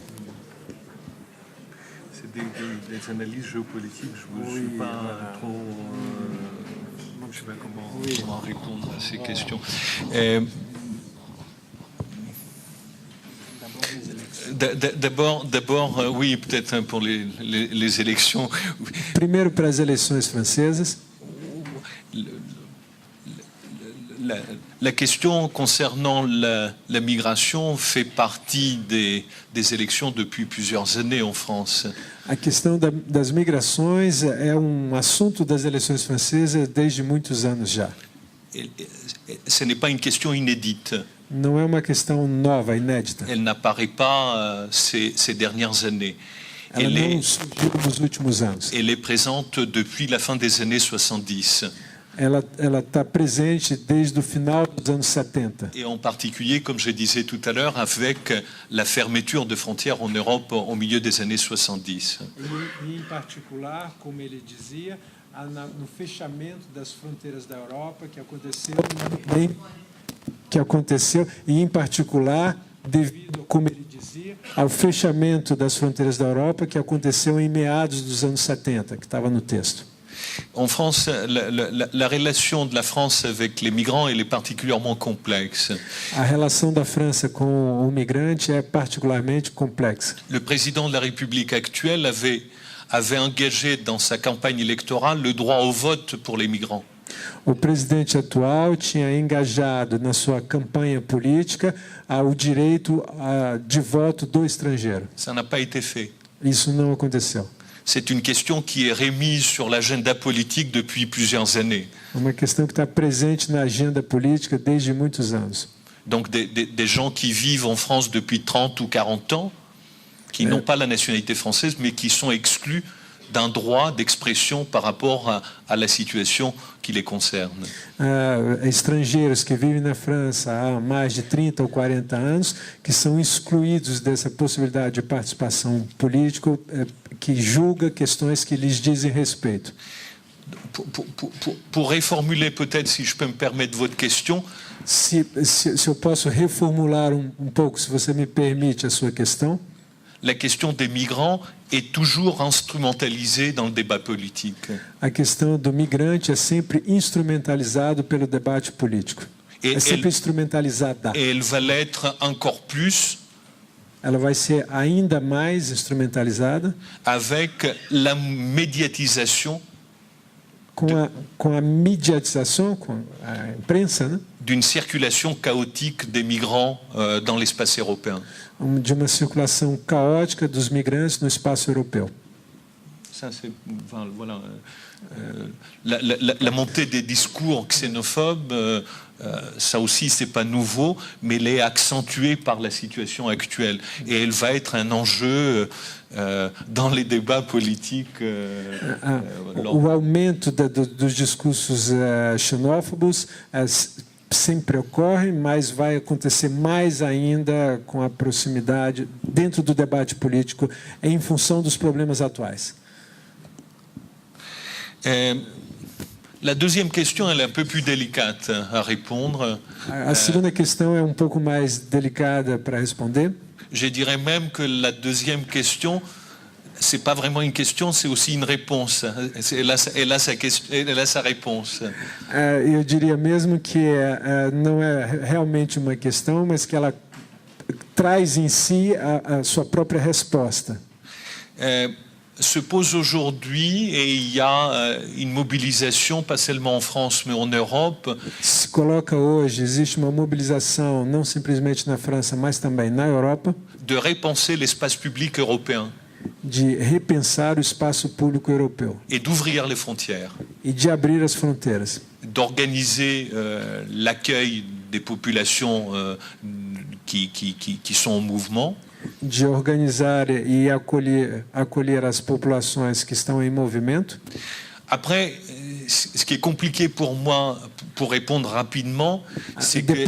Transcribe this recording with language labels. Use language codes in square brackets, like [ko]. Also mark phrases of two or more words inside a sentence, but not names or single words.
[fr] C'est des analyses géopolitiques, je ne suis pas trop... je ne sais pas comment répondre à ces questions. D'abord, oui, peut-être pour les élections. [pt] Primeiro para as eleições francesas. [fr] La question concernant la migration fait partie des élections depuis plusieurs années en France. [pt] A questão das migrações é assunto das eleições francesas desde muitos anos já. [fr] Ce n'est pas une question inédite. [pt] Não é uma questão nova, inédita. [fr] Elle n'apparaît pas ces dernières années. [pt] Ela não surgiu nos últimos anos. [fr] Elle est présente depuis la fin des années 70. [pt] Ela está presente desde o final dos anos 70. [fr] Et en particulier, comme je disais tout à l'heure, avec la fermeture de frontières en Europe au milieu des années 70. [pt] E em particular, como ele dizia, no fechamento das fronteiras da Europa que aconteceu e em particular devido, como ele dizia, ao fechamento das fronteiras da Europa que aconteceu em meados dos anos 70, que estava no texto. [fr] En France, la relation de la France avec les migrants elle est particulièrement complexe. [pt] A relação da França com o migrante é particularmente complexa. [fr] Le président de la République actuelle avait engagé dans sa campagne électorale le droit au vote pour les migrants. [pt] O presidente atual tinha engajado na sua campanha política o direito de voto do estrangeiro. [fr] Ça n'a pas été fait. [pt] Isso não aconteceu. [fr] C'est une question qui est remise sur l'agenda politique depuis plusieurs années. [pt] Uma questão que está presente na agenda política desde muitos anos. [fr] Donc des gens qui vivent en France depuis 30 ou 40 ans, qui n'ont pas la nationalité française, mais qui sont exclus d'un droit d'expression par rapport à la situation qui les concerne. [pt] Estrangeiros que vivem na França há mais de 30 ou 40 anos, que são excluídos dessa possibilidade de participação política, que julga questões que lhes dizem respeito. [fr] Pour réformuler peut-être, si je peux me permettre votre question. [pt] Se eu posso reformular pouco, se você me permite a sua questão. [fr] La question des migrants est toujours instrumentalisée dans le débat politique. [pt] A questão do migrante é sempre instrumentalizado pelo debate político. É sempre instrumentalizada. [fr] Et elle va l'être encore plus. [pt] Ela vai ser ainda mais instrumentalizada. [fr] Avec la médiatisation. [pt] Com a mediatização, com a imprensa, né? [fr] D'une circulation chaotique des migrants dans l'espace européen. [pt] De uma circulação caótica dos migrantes no espaço europeu. [fr] Ça, voilà, la montée des discours xénophobes, ça aussi, c'est pas nouveau, mais elle est accentuée par la situation actuelle. Et elle va être un enjeu dans les débats politiques. [pt] O aumento dos discursos xenófobos sempre ocorre, mas vai acontecer mais ainda com a proximidade dentro do debate político em função dos problemas atuais. [fr] La deuxième question, elle est un peu plus délicate à répondre. [pt] A segunda questão é pouco mais delicada para responder. [fr] Je dirais même que la deuxième question, c'est pas vraiment une question, c'est aussi une réponse. Elle a sa réponse. [pt] Eu diria mesmo que não é realmente uma questão, mas que ela traz em si a sua própria resposta. [fr] Se pose aujourd'hui, et il y a une mobilisation, pas seulement en France, mais en Europe. [pt] Se coloca hoje, existe uma mobilização, não simplesmente na França, mas também na Europa, [fr] De repenser l'espace public européen [pt] de repensar o espaço público europeu [fr] et d'ouvrir les frontières, [pt] e de abrir as fronteiras, [fr] d'organiser l'accueil des populations qui sont en mouvement, [pt] de organizar e acolher as populações que estão em movimento. [fr] Après, ce qui est compliqué pour moi, pour répondre rapidement, c'est que